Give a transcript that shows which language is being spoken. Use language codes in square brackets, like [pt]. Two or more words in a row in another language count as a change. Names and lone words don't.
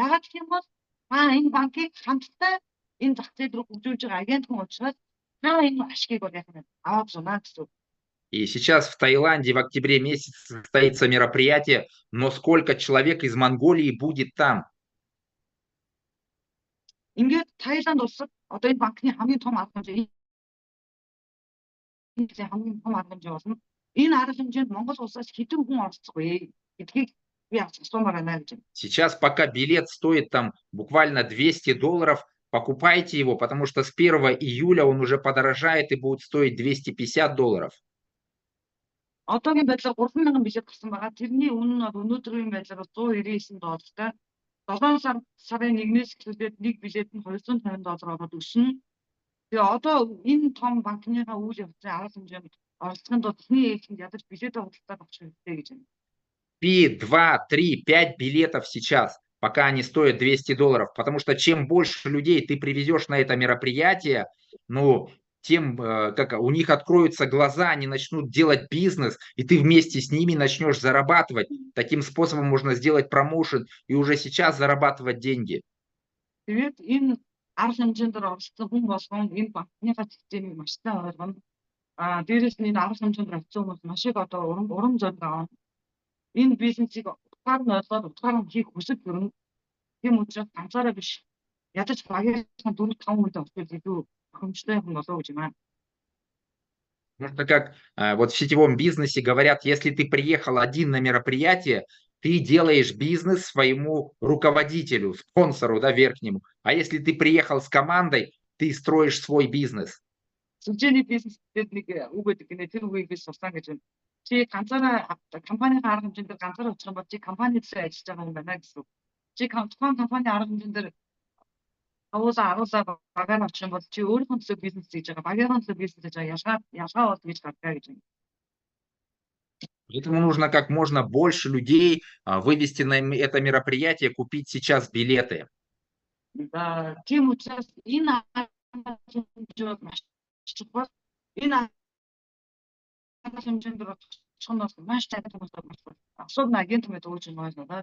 [mn] Яагаад гэх юм бол энэ банкыг хамтдаа энэ зах зээл рүү хөгжүүлж байгаа агент хүн учраас та энэ ашгийг бол яг нь аваад зунаа гэсэн. [ru] И сейчас в Таиланде в октябре месяце состоится мероприятие, но сколько человек из Монголии будет там? [mn] Ингээд Таиланд улсад одоо энэ банкны хамгийн том арга хэмжээ хамгийн том арга хэмжээ болно. Энэ арга хэмжээнд Монгол улсаас хэдэн хүн оролцох вэ гэдгийг би асуумаар байна гэж. [ru] Сейчас пока билет стоит там буквально $200, покупайте его, потому что с 1 июля он уже подорожает и будет стоить $250. [mn] Одоогийн байдлаар 3,000 билет гарсан байгаа. Тэрний үнэ нь өнөөдрийн байдлаар $199. 7 сарын 1-ээс эхлээд нэг билет нь $250 ороод өснө. Тэгээ одоо энэ том банкныхаа үйл явдлын арга хэмжээнд оролцохын тулд эхний ээлжинд ядаж билетээ худалдаад авах хэрэгтэй гэж байна. [ru] 2, 3, 5 билетов сейчас, пока они стоят $200, потому что чем больше людей ты привезешь на это мероприятие, ну, тем как у них откроются глаза, они начнут делать бизнес, и ты вместе с ними начнешь зарабатывать. Таким способом можно сделать промоушен и уже сейчас зарабатывать деньги. [mn] Тэгээд энэ арга хэмжээнд оролцсон хүн болгон энэ банкныхаа системийг маш сайн ойлгоно. Дээрээс нь энэ арга хэмжээнд оролцсон хүмүүс маш их одоо урам зориг авна. Энэ бизнесийг утгаар нь ойлгоод утгаар нь хийх хүсэл төрнө. Тийм учраас ганцаараа биш. Ядаж багийн 4-5 хүнтэй очиж илүү хэмжтэй хүн болоо гэж байна. [ru] Потому как вот в сетевом бизнесе говорят, если ты приехал один на мероприятие, ты делаешь бизнес своему руководителю, спонсору, да, верхнему. А если ты приехал с командой, ты строишь свой бизнес. [mn] Сүлжээний бизнестэй нэг үг гэдэг гинэ тэр үгийг би сурсан гэж байна. Чи ганцаараа компанийн арга хэмжээнд ганцаараа очих юм бол чи компанид л ажиллаж байгаа юм байна гэсэн. Чи компани арга хэмжээнд аруулаа багаар очих юм бол чи өөрийнхөө төлөө бизнес хийж байгаа, багийнхаа төлөө бизнес хийж байгаа ялгаа бол гэж гаргая гэж байна. [ru] Поэтому нужно как можно больше людей вывести на это мероприятие, купить сейчас билеты. [mn] Тийм учраас энэ хэмжээнд маш чухал. Энэ хэмжээнд маш [ru] особенно агентами это очень важно, да?